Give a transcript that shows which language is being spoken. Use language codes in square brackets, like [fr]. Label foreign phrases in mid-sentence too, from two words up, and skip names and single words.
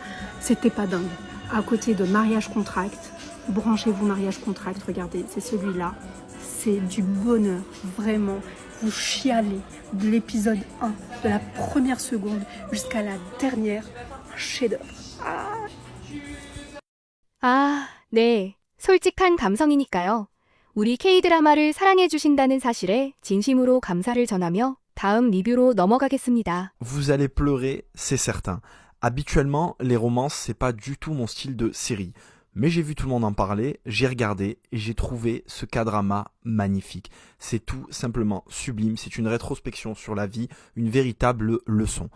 [fr] C'était pas dingue. À côté de Mariage Contract, branchez-vous Mariage Contract. Regardez, c'est celui-là. C'est du bonheur, vraiment. Vous chialez de l'épisode 1, de la première seconde jusqu'à la dernière. Un chef-d'œuvre. [ko] 네. 솔직한 감성이니까요. 우리 K-드라마를 사랑해주신다는 사실에 진심으로 감사를 전하며 다음 리뷰로 넘어가겠습니다. [fr] Vous allez pleurer, c'est certain. Habituellement, les romances, c'est pas du tout mon style de série. Mais j'ai vu tout le monde en parler, j'ai regardé et j'ai trouvé ce K-drama magnifique. C'est tout simplement sublime, c'est une rétrospection sur la vie, une véritable leçon.